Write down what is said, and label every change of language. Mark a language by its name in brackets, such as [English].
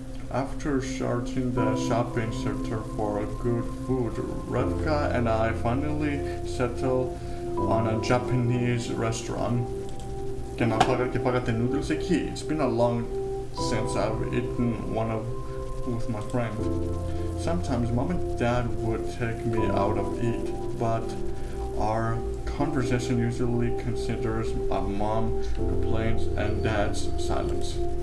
[English] After searching the shopping center for good food, Revka and I finally settled on a Japanese restaurant. [Greek] Και πάγατε noodles εκεί. [English] It's been a long since I've eaten with my friend. Sometimes mom and dad would take me out to eat, but our conversation usually considers a mom complaints and dad's silence.